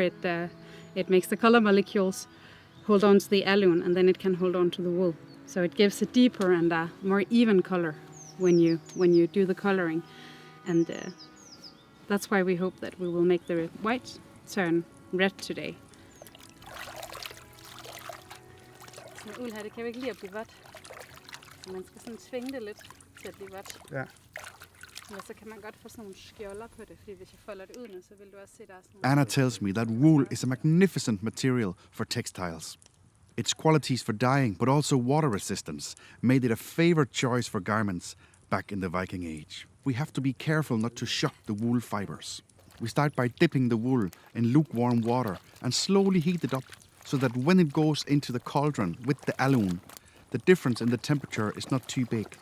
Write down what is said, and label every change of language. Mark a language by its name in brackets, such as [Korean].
[English] It makes the color molecules hold on to the alun, and then it can hold on to the wool. So it gives a deeper and a more even color when you do the coloring, and that's why we hope that we will make the white turn red today. [Danish] Sådan uld her, det kan jo ikke lide at blive vådt. Så man skal sådan tvinge det lidt til at blive vådt. Ja. Ellers så kan man godt få sådan nogle skjolder på det, fordi hvis jeg folder det ud nu, så vil du også se, der er sådan [English] Anna tells me that wool is a magnificent material for textiles. Its qualities for dyeing, but also water resistance, made it a favorite choice for garments back in the Viking Age. We have to be careful not to shock the wool fibers. We start by dipping the wool in lukewarm water and slowly heat it up so that when it goes into the cauldron with the alun, the difference in the temperature is not too big.